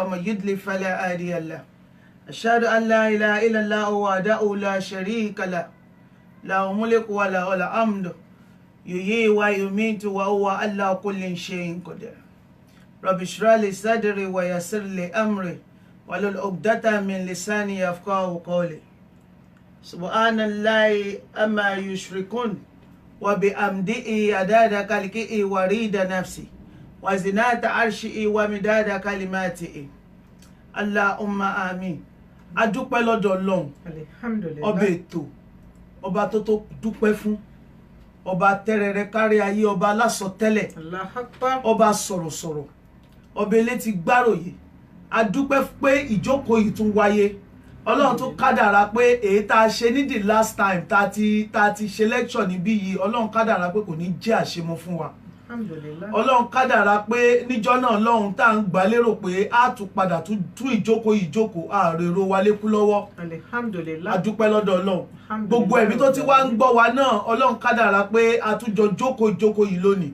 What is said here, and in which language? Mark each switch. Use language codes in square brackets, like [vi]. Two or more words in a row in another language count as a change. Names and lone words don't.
[ar] ومن يضلل فلا هادي له أشهد أن لا إله إلا الله وحده لا شريك له له الملك وله الحمد يحيي ويميت وهو على كل شيء قدير رب اشرح لي صدري ويسر لي أمري ولل عقدة من لساني يفقهوا قولي سبحان الله أما يشركون وبحمده عدد خلقه وريد نفسي وزنة عرشه ومداد كلماته اللهم آمين. [yo] A dúpẹ́ lọ́dọ̀ Ọlọ́run. Alhamdulillah. Ọba ètò, ọba tó dúpẹ́ fún, ọba tẹ́rẹrẹ kárí ayé, ọba alásọtẹ́lẹ̀, [ar] Allahu Akbar. [yo] ọba sọ̀rọ̀sọ̀rọ̀, ọba elétí gbáròyè. A dúpẹ́ pé ìjókòó yìí tún wáyé. Ọlọ́run tó kádàrá pé èyí tá a ṣe ní [en] the last time [yo] tá a ti ṣe lecture níbí yìí, Ọlọ́run kádàrá pé kò ní jẹ́ àṣemọ fún wa. Alhamdulillah. Ọlọ́run kádàrá pé níjọ́ náà Ọlọ́run tá à ń gbà lérò pé a tún padà tún ìjókòó àrèrò wa lékú lọ́wọ́. Alhamdulillah. A dúpẹ́ lọ́dọ̀ Ọlọ́run. Gbogbo ẹ̀mí tó ti wá ń gbọ́ wa náà Ọlọ́run kádàrá pé a tún jọ jókòó yìí lónìí.